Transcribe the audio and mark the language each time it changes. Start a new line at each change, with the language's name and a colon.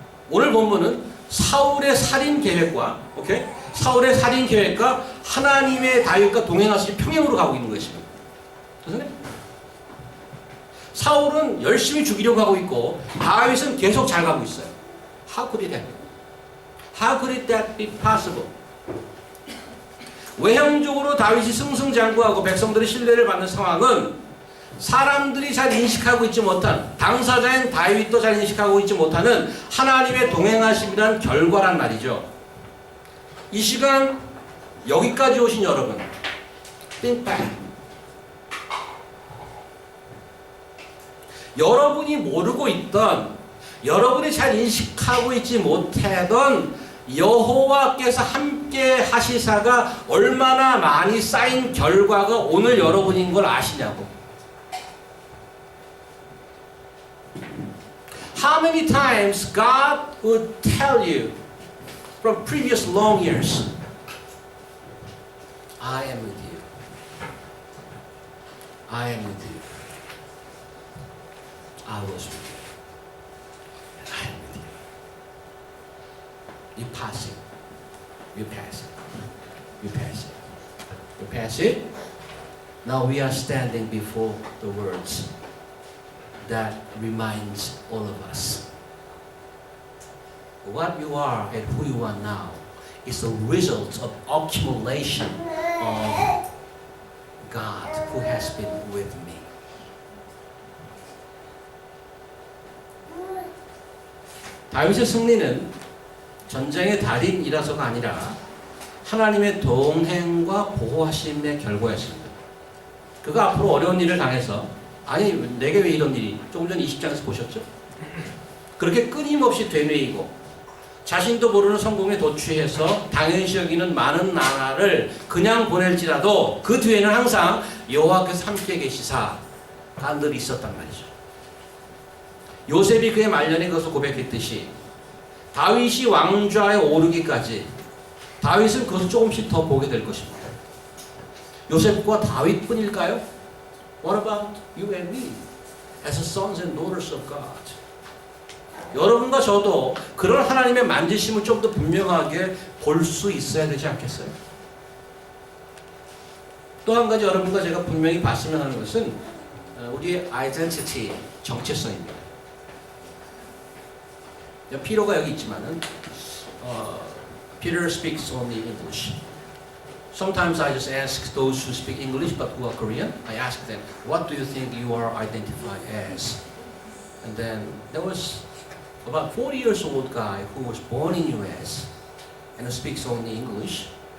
Korean: 오늘 본문은 사울의 살인 계획과 사울의 살인 계획과 하나님의 다윗과 동행하시는 평행으로 가고 있는 것입니다. 사울은 열심히 죽이려고 하고 있고 다윗은 계속 잘 가고 있어요.
English: How could it happen? How could that be possible?
Korean: 외형적으로 다윗이 승승장구하고 백성들의 신뢰를 받는 상황은 사람들이 잘 인식하고 있지 못한, 당사자인 다윗도 잘 인식하고 있지 못하는 하나님의 동행하심이란 결과란 말이죠. 이 시간 여기까지 오신 여러분,
English: think back.
Korean: 여러분이 모르고 있던, 여러분이 잘 인식하고 있지 못하던 여호와께서 함께 하시사가 얼마나 많이 쌓인 결과가 오늘 여러분인 걸 아시냐고.
English: How many times God would tell you from previous long years, I am with you. I am with you. I was with you. And I am with you. You pass it. You pass it. You pass it. You pass it. Now we are standing before the words that reminds all of us. What you are and who you are now is the result of accumulation of God who has been with me.
Korean: 다윗의 승리는 전쟁의 달인이라서가 아니라 하나님의 동행과 보호하심의 결과였습니다. 그가 앞으로 어려운 일을 당해서 아니 내게 왜 이런 일이 조금 전 20장에서 보셨죠? 그렇게 끊임없이 되뇌이고 자신도 모르는 성공에 도취해서 당연시 여기는 많은 나라를 그냥 보낼지라도 그 뒤에는 항상 여호와께서 함께 계시사가 늘 있었단 말이죠. 요셉이 그의 말년에 그것을 고백했듯이 다윗이 왕좌에 오르기까지 다윗은 그것을 조금씩 더 보게 될 것입니다. 요셉과 다윗뿐일까요?
English: What about you and me as sons and daughters of God?
Korean: 여러분과 저도 그런 하나님의 만지심을 좀 더 분명하게 볼 수 있어야 되지 않겠어요? 또 한 가지 여러분과 제가 분명히 봤으면 하는 것은 우리의 identity, 정체성입니다. 피로가 여기 있지만은
English: Peter speaks only English. Sometimes I just ask those who speak English but who are Korean, I ask them, what do you think you are identified as? And then there was about 40 years old guy who was born in US and who speaks only English.